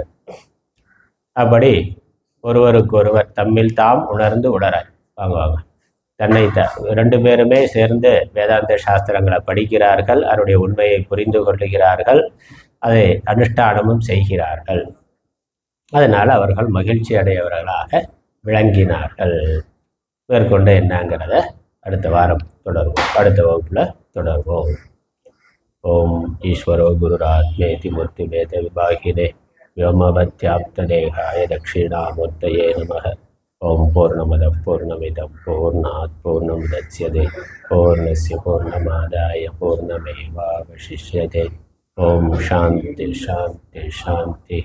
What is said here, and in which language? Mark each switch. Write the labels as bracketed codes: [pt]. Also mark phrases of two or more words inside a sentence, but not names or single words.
[ta] அப்படி ஒருவருக்கொருவர் தம்மில் தாம் உணர்ந்து உளராய் வாங்குவாங்க தன்னை 2 பேருமே சேர்ந்து வேதாந்த சாஸ்திரங்களை படிக்கிறார்கள், அதனுடைய உண்மையை புரிந்து கொள்ளுகிறார்கள், அதை அனுஷ்டானமும் செய்கிறார்கள். அதனால் அவர்கள் மகிழ்ச்சி அடையவர்களாக விளங்கினார்கள். மேற்கொண்டு என்னங்கிறத அடுத்த வாரம் தொடர்வோம், அடுத்த வகுப்பில் தொடர்வோம். [sa] ॐ ईश्वरो गुरुरात्मेति मूर्ति भेद विभागिने व्योमवत्याप्तदेहाय दक्षिणामूर्तये नमः. ओम पूर्णमदः पूर्णमिदं पूर्णात् पूर्णमुदच्यते पूर्णस्य पूर्णमादाय पूर्णमेवावशिष्यते. ओम शांति शांति शांति.